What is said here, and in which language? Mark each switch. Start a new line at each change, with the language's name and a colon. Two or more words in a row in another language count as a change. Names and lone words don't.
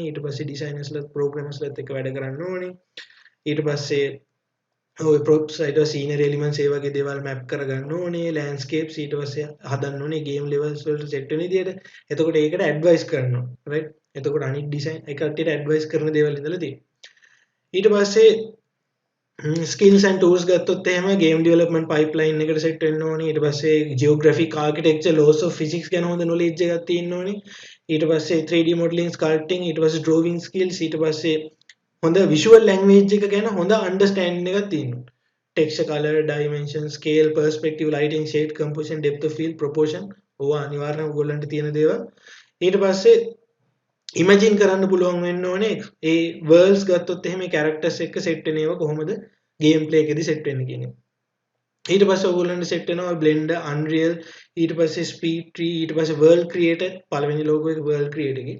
Sinhala: ඊට පස්සේ ඩිසයිනර්ස්ලත් ප්‍රෝග්‍රෑමර්ස්ලත් එක්ක වැඩ කරන්න ඕනේ. ඊට පස්සේ ඔය ප්‍රොප්ස් ඊට පස්සේ
English: scenery elements
Sinhala: ඒ වගේ දේවල් මැප් කරගන්න ඕනේ. ලෑන්ඩ්ස්කේප්ස් ඊට පස්සේ හදන්න ඕනේ
English: game levels
Sinhala: වලට සෙට් වෙන විදියට. එතකොට ඒකට ඇඩ්වයිස් කරනවා. රයිට්. එතකොට අනිත් ඩිසයින් එක කට්ටියට ඇඩ්වයිස් කරන දේවල් ඉඳලා තියෙනවා. ඊට පස්සේ
English: skills and tools
Sinhala: ගත්තොත් එහෙම
English: game development pipeline
Sinhala: එකට set වෙන්න ඕනේ. ඊට පස්සේ
English: geographic architecture laws of physics
Sinhala: ගැන හොඳ knowledge එකක් තියෙන්න ඕනේ. ඊට පස්සේ
English: 3D modeling sculpting
Sinhala: ඊට පස්සේ
English: drawing skills
Sinhala: ඊට පස්සේ හොඳ
English: visual language
Sinhala: එක ගැන හොඳ understanding එකක් තියෙන්න ඕනේ.
English: texture color dimension scale perspective lighting shade composition depth of field proportion
Sinhala: ඕවා අනිවාර්යයෙන්ම ඔයගොල්ලන්ට තියෙන දේවල්. ඊට පස්සේ ඉමජින් කරන්න පුළුවන් වෙන්න ඕනේ ඒ වර්ල්ඩ්ස් ගත්තොත් එහෙම මේ කැරක්ටර්ස් එක්ක සෙට් වෙන ඒවා කොහොමද
English: game play
Sinhala: එකේදී සෙට් වෙන්නේ කියන එක. ඊට පස්සේ ඔයගොල්ලන්ට සෙට් වෙනවා Blender Unreal ඊට පස්සේ Speed Tree ඊට පස්සේ World Creator පළවෙනි ලෝගෝ එක World Creator එකේ.